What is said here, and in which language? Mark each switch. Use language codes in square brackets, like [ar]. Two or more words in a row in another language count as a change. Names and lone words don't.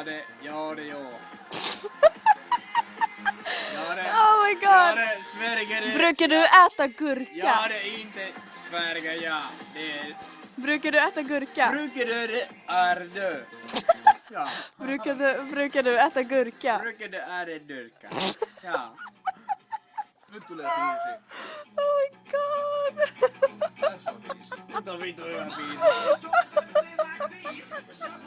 [en] Oh my god! [sv] Brukar du äta gurka? Ja, det är inte Sverige, ja. Det är... Brukar du äta gurka? Brukar du är dö. Ja. Brukar du äta gurka? Brukar du är dörka. Ja. [fi] Nyt tulee biisi. [en] Oh my god! [fi] Nyt on vitu hyvä biisi.